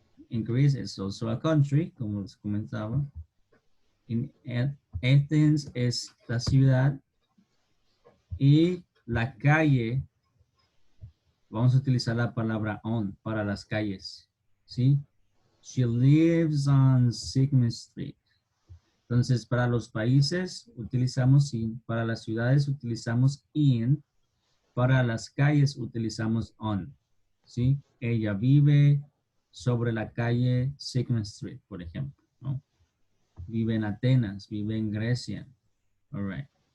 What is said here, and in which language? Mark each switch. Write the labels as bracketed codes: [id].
[en] In Greece is also a country, [es] como les comentaba. In Athens es la ciudad y la calle, vamos a utilizar la palabra on para las calles, ¿sí? [en] She lives on Sigmund Street. [es] Entonces, para los países utilizamos in, para las ciudades utilizamos in, para las calles utilizamos on, ¿sí? Ella vive sobre la calle Sigmund Street, por ejemplo, ¿no? Vive en Atenas, vive en Grecia. [en] All right.